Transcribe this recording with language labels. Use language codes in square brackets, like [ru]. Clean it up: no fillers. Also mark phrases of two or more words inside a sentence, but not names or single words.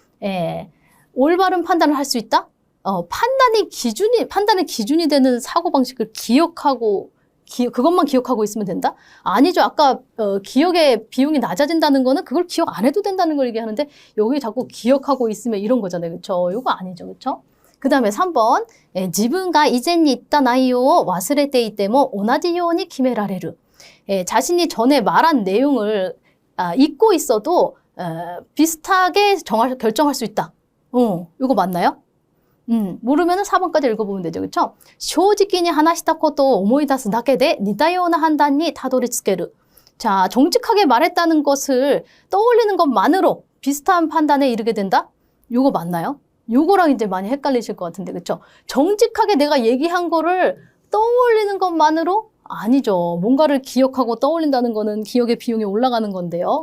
[ko] 올바른 판단을 할 수 있다? 판단의 기준이 되는 사고방식을 그것만 기억하고 있으면 된다? 아니죠. 아까 기억의 비용이 낮아진다는 거는 그걸 기억 안 해도 된다는 걸 얘기하는데 여기 자꾸 기억하고 있으면 이런 거잖아요. 그쵸? 이거 아니죠. 그쵸? 그 다음에 3번 지분가 이전에 있던 [ja] 内容を 忘れていても 同じように決められる. [ko] 자신이 전에 말한 내용을 잊고 있어도 비슷하게 결정할 수 있다. 이거 맞나요? 모르면은 4번까지 읽어보면 되죠. 그쵸? [ja] 正直に話したことを思い出すだけで似たような判断にたどり着ける. [ko] 자, 정직하게 말했다는 것을 떠올리는 것만으로 비슷한 판단에 이르게 된다? 이거 맞나요? 요거랑 이제 많이 헷갈리실 것 같은데, 그쵸? 정직하게 내가 얘기한 거를 떠올리는 것만으로? 아니죠. 뭔가를 기억하고 떠올린다는 거는 기억의 비용이 올라가는 건데요.